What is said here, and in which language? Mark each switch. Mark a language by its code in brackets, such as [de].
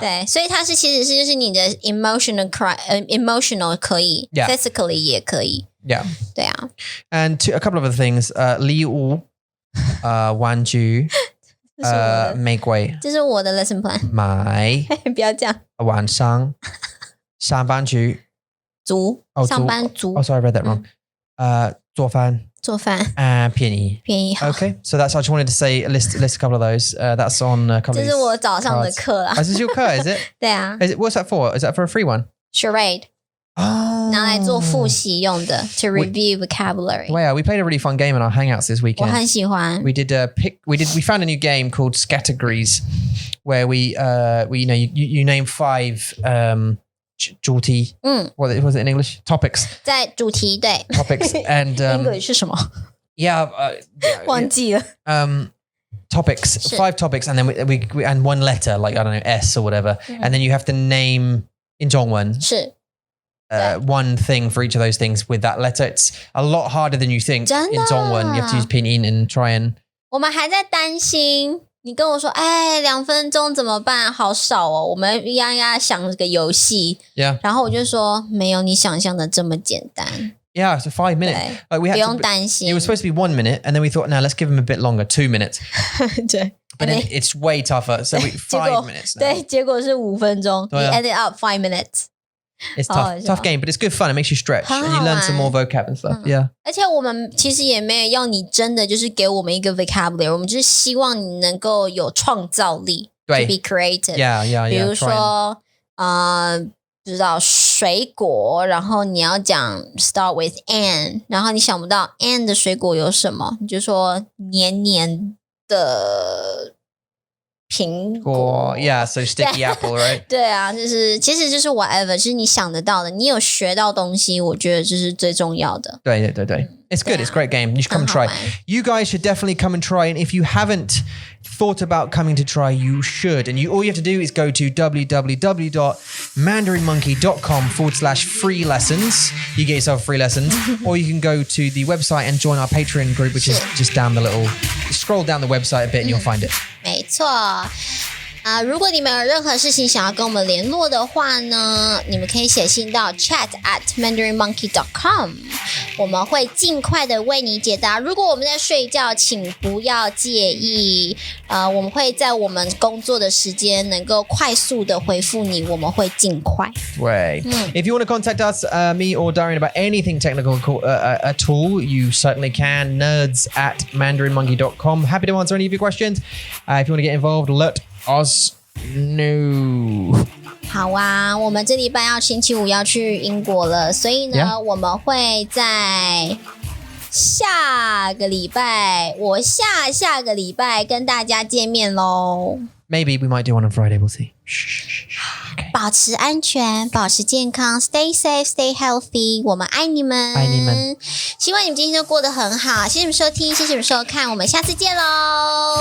[zh] 对，所以它是其实是就是你的 emotional 可以 [en] Yeah. [zh] physically 也可以。 [en] Yeah. [zh] 对啊。 [en] And a couple of other things. [zh] 礼物玩具玫瑰这是我的 lesson plan。买不要这样。晚上上班去上班族。 [en] Oh, sorry, I read that wrong. [zh] 做饭便宜 [en] Okay, so that's I just wanted to say list a couple of those. That's on a couple of [zh] 这是我早上的课啦。 [en] This is your 课 is it? [zh] 对啊。 [en] What's that for? Is that for a free one? Charade. [zh] 拿来做复习用的 [en] to review vocabulary. Wow, we played a really fun game in our hangouts this weekend. [zh] 我很喜欢。 [en] We found a new game called Categories, where we you name 5 [zh] 主题 [en] what was it in English? Topics. [zh] 在主题对 [en] Topics and [zh] English 是什么 [en] Yeah, [zh] 忘记了 [en] topics, 5 topics, and then we and one letter, like I don't know, S or whatever, and then you have to name in 中文 [zh] 是 [en] one thing for each of those things with that letter. It's a lot harder than you think [zh] 真的 [en] in 中文 You have to use pinyin and try and [zh] 我们还在担心你跟我说2分钟怎么办好少哦我们要想个游戏 [en] Yeah. [zh] 然后我就说没有你想象的这么简单 [en] Yeah, so 5 minutes. Like we had [zh] 不用担心 [en] It was supposed to be 1 minute, and then we thought, no, let's give them a bit longer, 2 minutes. [zh] 对 [en] But then it's way tougher. So 5 minutes. Now. [zh] 对结果是5分钟 [en] We [zh] 对啊 [en] ended up 5 minutes It's tough game, but it's good fun. It makes you stretch [zh] 很 [en] and [zh] 好 [en] you learn [zh] 玩 [en] some more vocab and stuff. Yeah. [zh] 而且我们其实也没有要你真的就是给我们一个 vocabulary 我们就是希望你能够有创造力对 [en] to be creative Yeah. [zh] 比如 [en] try [zh] 说不知道水果然后你要讲 [en] start with an [zh] 然后你想不到 an 的水果有什么你就说黏黏的苹果 [en] Yeah, so sticky apple, right? [zh] 对啊就是其实就是 whatever 就是你想得到的你有学到东西我觉得这是最重要的对 [en] It's good. It's a great game. You should come and try. You guys should definitely come and try. And if you haven't thought about coming to try, you should. And all you have to do is go to www.mandarinmonkey.com/free lessons. You get yourself free lessons. Or you can go to the website and join our Patreon group, which is just down the little... Scroll down the website a bit and you'll find it. [zh] 没错如果你们有任何事情想要跟我们联络的话呢你们可以写信到 chat@mandarinmonkey.com 我们会尽快的为你解答如果我们在睡觉请不要介意我们会在我们工作的时间能够快速的回复你我们会尽快 [en] Way. If you want to contact us, me or Darian, about anything technical at all, you certainly can. nerds@mandarinmonkey.com. Happy to answer any of your questions. If you want to get involved, let us know. [zh] 好啊我们这礼拜星期五要去英国了所以呢我们会在下个礼拜我下个礼拜跟大家见面咯 [en] Maybe we might do one on Friday, we'll see. Okay. [zh] 保持安全保持健康 [en] Stay safe, stay healthy [zh] 我们爱你们爱你们希望你们今天都过得很好谢谢你们收听谢谢你们收看我们下次见咯